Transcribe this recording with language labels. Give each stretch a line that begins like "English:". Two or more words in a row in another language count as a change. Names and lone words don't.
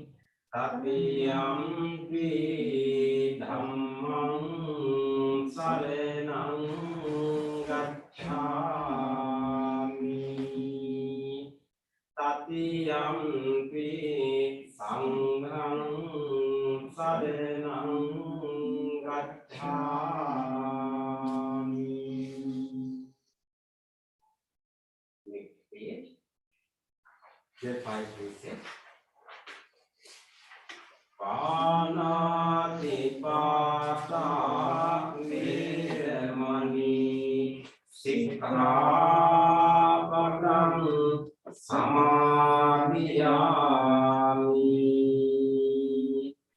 Pali: Tatiyampi dhammam saranam gacchami. Tatiyampi sangham saranam gacchami.
English: Next page. The five precepts.
Pali: Panatipata Veramani Sikkhapadam Samadhiyami.